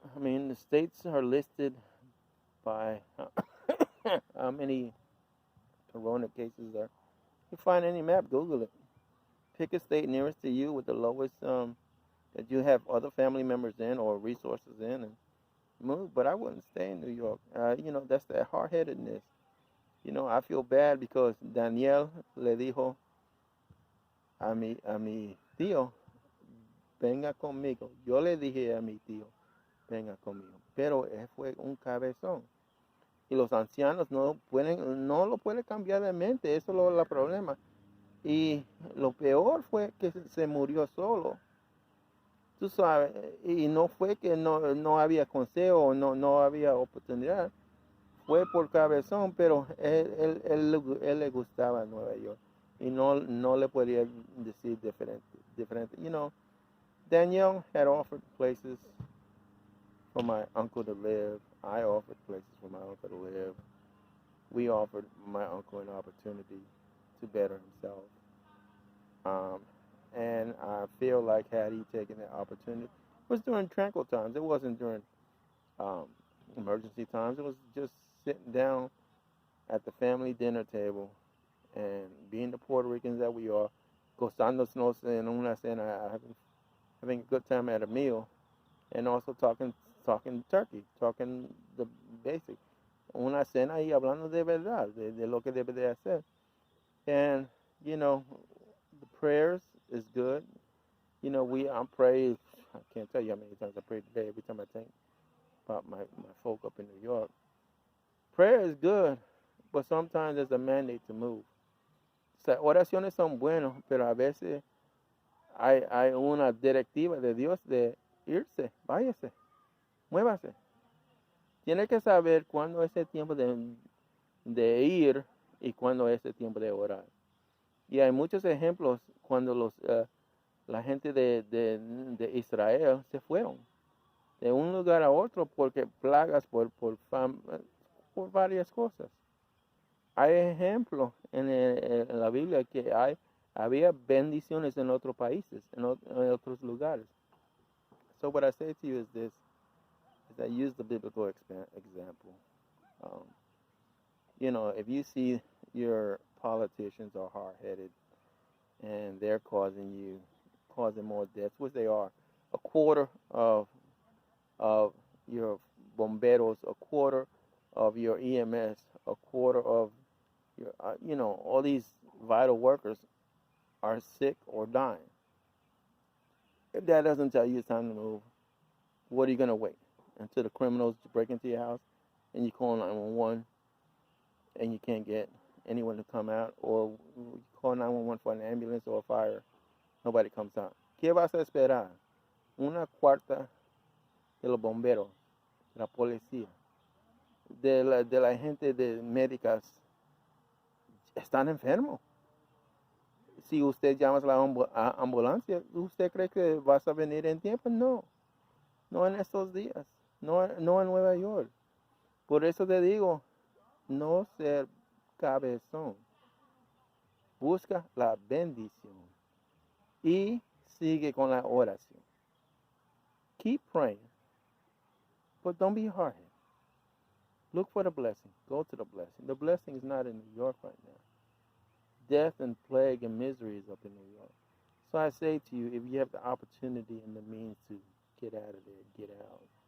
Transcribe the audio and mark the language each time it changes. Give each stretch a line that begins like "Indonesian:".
English: I mean, the states are listed by how many corona cases are. You find any map, Google it. Pick a state nearest to you with the lowest that you have other family members in or resources in, and move. But I wouldn't stay in New York. That's that hard-headedness. I feel bad because
Spanish: Daniel le dijo a mi tío, venga conmigo. Yo le dije a mi tío, venga conmigo. Pero él fue un cabezón. Y los ancianos no lo pueden cambiar de mente. Eso es el problema. Y lo peor fue que se murió solo. Tú sabes, y no fue que no había consejo o no había oportunidad. Fue por cabezón, pero él le gustaba Nueva York. Y no le podía decir diferente.
English: Daniel had offered places for my uncle to live. I offered places for my uncle to live. We offered my uncle an opportunity to better himself. And I feel like had he taken that opportunity, it was during tranquil times. It wasn't during emergency times. It was just sitting down at the family dinner table and being the Puerto Ricans that we are,
Spanish: gozándonos en una cena,
English: having a good time at a meal, and also talking turkey, talking the basic.
Spanish: Una cena y hablando de verdad, de lo que debe de hacer.
English: And, the prayers is good. I pray, I can't tell you how many times I pray today, every time I think about my folk up in New York. Prayer is good, but sometimes there's a mandate to move.
Spanish: O sea, oraciones son buenas, pero a veces hay una directiva de Dios de irse, váyase, muévase. Tiene que saber cuándo es el tiempo de ir y cuándo es el tiempo de orar. Y hay muchos ejemplos cuando la gente de Israel se fueron de un lugar a otro porque plagas por varias cosas. Hay ejemplos en la Biblia que había bendiciones en otros países, en otros lugares.
English: So what I say to you is this, is I use the biblical example. Um, if you see your politicians are hard-headed and they're causing more deaths, which they are, a quarter of your bomberos, a quarter of your EMS, a quarter of your, all these vital workers are sick or dying. If that doesn't tell you it's time to move, what are you going to wait until the criminals break into your house and you call 911 and you can't get anyone to come out, or you call 911 for an ambulance or a fire, nobody comes out?
Spanish: ¿Qué vas a esperar? Una cuarta de los bomberos, la policía, de la gente de médicas están enfermos. Si usted llama a la ambulancia, ¿usted cree que vas a venir en tiempo? No, no en estos días, no en Nueva York. Por eso te digo, no ser cabezón. Busca la bendición y sigue con la oración.
English: Keep praying, but don't be hard-headed. Look for the blessing. Go to the blessing. The blessing is not in New York right now. Death and plague and misery is up in New York. So I say to you, if you have the opportunity and the means to get out of there, get out.